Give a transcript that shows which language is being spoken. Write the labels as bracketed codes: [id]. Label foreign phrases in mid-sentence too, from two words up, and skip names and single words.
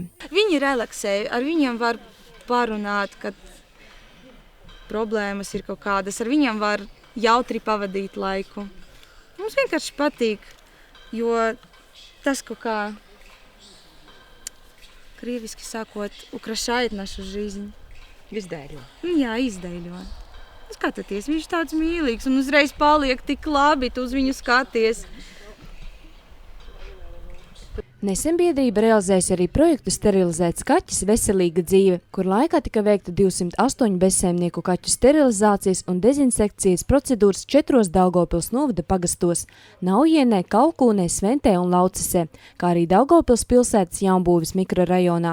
[lv] Viņi relaksē, ar viņiem var parunāt, kad problēmas ir kaut kādas, ar viņiem var jautri pavadīt laiku. Mums vienkārši patīk, jo tas kaut kā, krieviski sakot, [ru] ukrašает нашу жизнь. [lv] Izdaļo. Jā, izdaļo. Skatieties, viņš tāds mīlīgs un uzreiz paliek tik labi, tu uz viņu skaties. Nesen biedrība realizēs arī projektu Sterilizēts kaķis veselīga dzīve, kur laikā tika veikta 208 bezsaimnieku kaķu sterilizācijas un dezinsekcijas procedūras 4 Daugavpils novada pagastos – Naujienē, Kaukūnē, Sventē un Laucesē, kā arī Daugavpils pilsētas Jaunbūves mikrorajonā.